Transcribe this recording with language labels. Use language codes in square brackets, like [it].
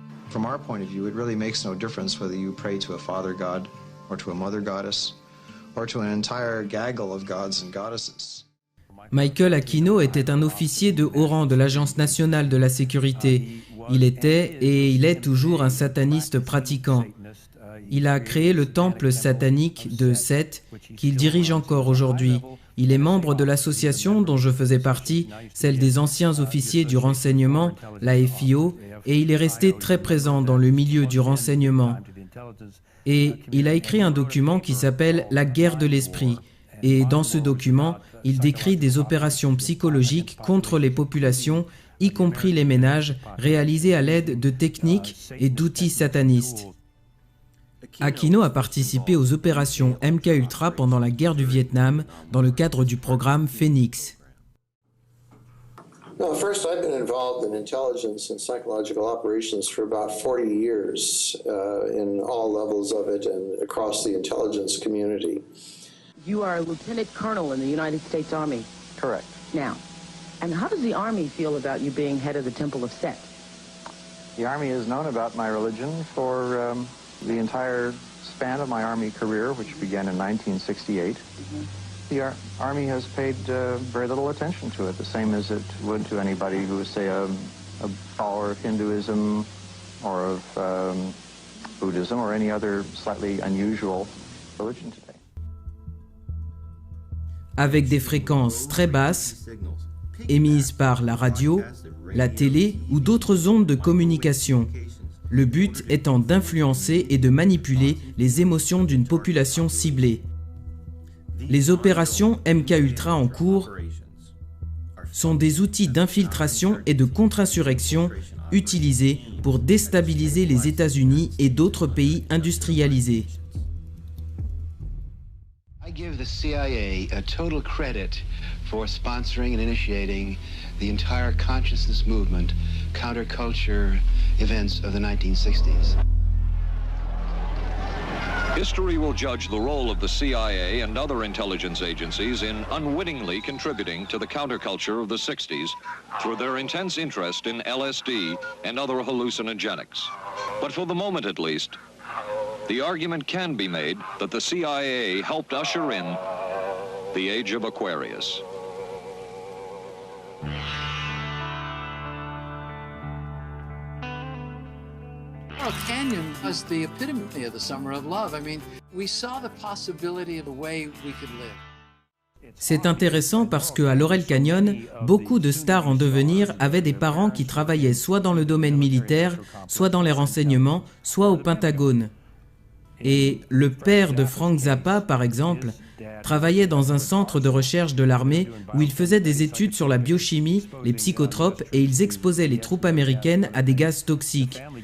[en] From our point of view, it really makes no difference whether you pray to a father god or to a mother goddess or to an entire gaggle of gods and goddesses. [fr] Michael Aquino était un officier de haut rang de l'Agence nationale de la sécurité. Il était et il est toujours un sataniste pratiquant. Il a créé le temple satanique de Seth, qu'il dirige encore aujourd'hui. Il est membre de l'association dont je faisais partie, celle des anciens officiers du renseignement, la FIO, et il est resté très présent dans le milieu du renseignement. Et il a écrit un document qui s'appelle « La guerre de l'esprit ». Et dans ce document, il décrit des opérations psychologiques contre les populations, y compris les ménages, réalisées à l'aide de techniques et d'outils satanistes. Aquino a participé aux opérations MKUltra pendant la guerre du Vietnam dans le cadre du programme Phoenix. [en] Well, first, I've been involved in intelligence and psychological operations for about 40 years in all levels of it and across the intelligence community. You are a lieutenant colonel in the United States Army. Correct. Now, and how does the Army feel about you being head of the Temple of Set? The Army has known about my religion for the entire span of my Army career, which began in 1968. The Army has paid very little attention to it, the same as it would to anybody who was, say, a follower of Hinduism or of Buddhism or any other slightly unusual religion today. [fr] Avec des fréquences très basses, émises par la radio, la télé ou d'autres ondes de communication, le but étant d'influencer et de manipuler les émotions d'une population ciblée. Les opérations MKUltra en cours sont des outils d'infiltration et de contre-insurrection utilisés pour déstabiliser les États-Unis et d'autres pays industrialisés. [en] I give the CIA a total credit for sponsoring and initiating the entire consciousness movement, counterculture events of the 1960s. History will judge the role of the CIA and other intelligence agencies in unwittingly contributing to the counterculture of the 60s through their intense interest in LSD and other hallucinogenics. But for the moment at least, the argument can be made that the CIA helped usher in the age of Aquarius. Laurel Canyon was the epitome of the summer of love. I mean, we saw the possibility of the way we could live. [fr] C'est intéressant parce qu'à Laurel Canyon, beaucoup de stars en devenir avaient des parents qui travaillaient soit dans le domaine militaire, soit dans les renseignements, soit au Pentagone. Et le père de Frank Zappa, par exemple, travaillait dans un centre de recherche de l'armée où il faisait des études sur la biochimie, les psychotropes et ils exposaient les troupes américaines à des gaz toxiques.